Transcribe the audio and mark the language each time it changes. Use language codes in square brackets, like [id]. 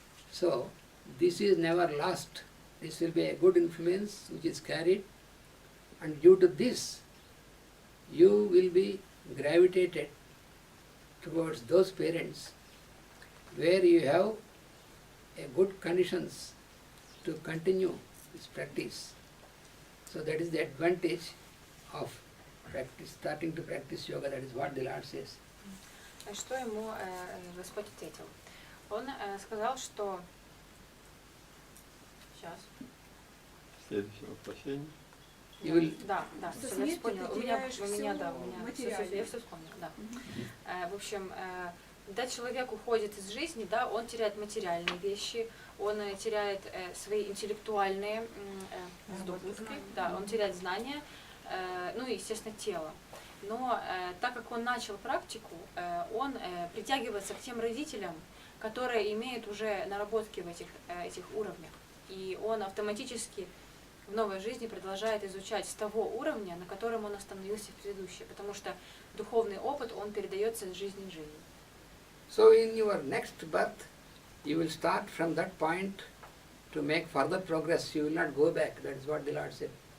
[en] So this is never lost. This will be a good influence which is carried, and due to this you will be gravitated towards those parents where you have a good conditions to continue this practice. So that is the advantage of practice, starting to practice yoga. That is what the Lord says. [ru] Что ему Господь ответил? Он сказал, что... Сейчас. Следующее воплощение. Да, все, я вспомнила. Я все вспомнила, да. В общем, когда человек уходит из жизни, да, он теряет материальные вещи, он теряет свои интеллектуальные здобытки, да, он теряет знания, ну и, естественно, тело. Но так как он начал практику, он притягивается к тем родителям, которые имеют уже наработки в этих уровнях. И он автоматически в новой жизни продолжает изучать с того уровня, на котором он остановился в предыдущей, потому что духовный опыт, он передается из жизни в жизнь. [en] So in your next birth, you will start from that point to make further progress. You will not go back. That is what the Lord said.